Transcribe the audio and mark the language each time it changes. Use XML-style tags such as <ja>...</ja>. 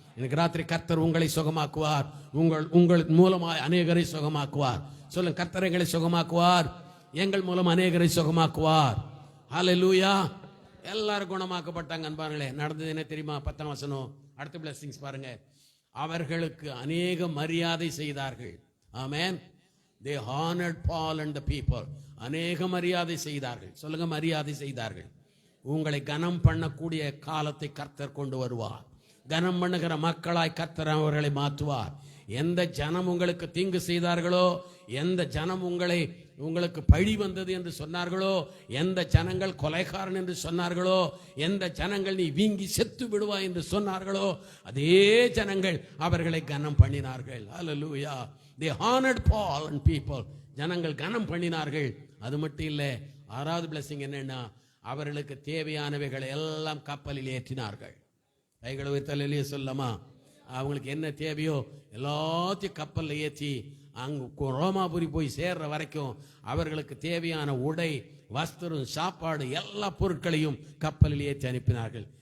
<ta>எனக்கு ராத்திரி கர்த்தர் உங்களை சுகமாக்குவார். உங்கள் மூலமாய் அநேகரை சுகமாக்குவார். சொல்லுங்க, கர்த்தர் எங்களை சுகமாக்குவார், எங்கள் மூலம் அநேகரை சுகமாக்குவார். ஹல்லேலூயா. எல்லாரும் குணமாக்கப்பட்டாங்க. அன்பார்களே, நடந்தது என்ன தெரியுமா? 10ஆம் வசனம், அடுத்த பிளஸிங்ஸ் பாருங்க. அவர்களுக்கு அநேக மரியாதை செய்தார்கள். ஆமென்.</ta> <en>They honored Paul and the people.</en> <ta>அநேக மரியாதை செய்தார்கள். சொல்லுங்க, மரியாதை செய்தார்கள். உங்களை கனம் பண்ணக்கூடிய காலத்தை கர்த்தர் கொண்டு வருவார். கனம் பண்ணுகிற மக்களாய் கர்த்தர் அவர்களை மாற்றுவார். எந்த ஜனம் உங்களுக்கு தீங்கு செய்தார்களோ, எந்த ஜனம் உங்களுக்கு பழி வந்தது என்று சொன்னார்களோ, எந்த ஜனங்கள் கொலைகாரன் என்று சொன்னார்களோ, எந்த ஜனங்கள் நீ வீங்கி செத்து விடுவாய் என்று சொன்னார்களோ, அதே ஜனங்கள் அவர்களை கனம் பண்ணினார்கள். ஹல்லேலூயா.</ta> <en>They honored Paul and people.</en> <ta>ஜனங்கள் கனம் பண்ணினார்கள். அது மட்டும் இல்லை, 6வது பிளஸிங் என்னன்னா, அவர்களுக்கு தேவையானவைகளை எல்லாம் கப்பலில் ஏற்றினார்கள். கைகளை உயர்த்தலையே சொல்லமா, அவங்களுக்கு என்ன தேவையோ எல்லாத்தையும் கப்பலில் ஏற்றி அங்கு ரோமாபுரி போய் சேர்ற வரைக்கும் அவர்களுக்கு தேவையான உடை, வஸ்திரம், சாப்பாடு எல்லா பொருட்களையும் கப்பலில் ஏற்றி அனுப்பினார்கள்.</ta>